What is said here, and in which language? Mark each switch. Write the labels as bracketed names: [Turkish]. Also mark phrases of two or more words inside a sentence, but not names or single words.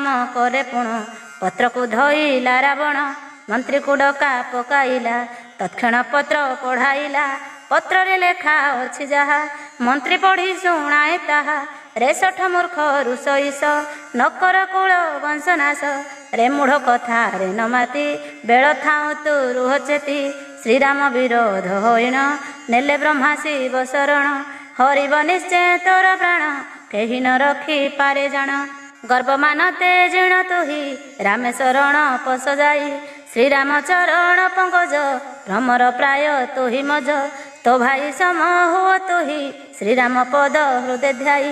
[Odia] କରେ ପୁଣ ପତ୍ରକୁ ଧଇଲା ରାବଣ ମନ୍ତ୍ରୀକୁ ଡକା ପକାଇଲା ତତ୍କ୍ଷଣ ପତ୍ର ପଢ଼ାଇଲା ପତ୍ରରେ ଲେଖା ଅଛି ଯାହା ମନ୍ତ୍ରୀ ପଢ଼ି ଶୁଣାଏ ତାହା ରେ ଶଠ ମୂର୍ଖ ରୁଷଇସ ନକର କୁଳ ବଂଶନାଶ ରେ ମୂଢ଼ କଥା ରେ ନମାତି ବେଳ ଥାଉ ତୁ ରୁହ ଚେତି ଶ୍ରୀରାମ ବିରୋଧ ହୋଇଣ ନେଲେ ବ୍ରହ୍ମା ଶିବ ଶରଣ ହରିବ ନିଶ୍ଚୟ ତୋର ପ୍ରାଣ କେହି ନ ରଖି ପାରେ ଜାନ। ଗର୍ବ ମାନତେ ଜୀର୍ଣ୍ଣ ତୁହି ରାମେଶ୍ୱରଣ ପଶ ଯାଇ। ଶ୍ରୀରାମ ଚରଣ ପଙ୍କଜ ଭ୍ରମର ପ୍ରାୟ ତୁହି ମଜ। ତୋ ଭାଇ ସମ ହୁଅ ତୁହି ଶ୍ରୀରାମ ପଦ ହୃଦୟ ଧ୍ୟାଇ।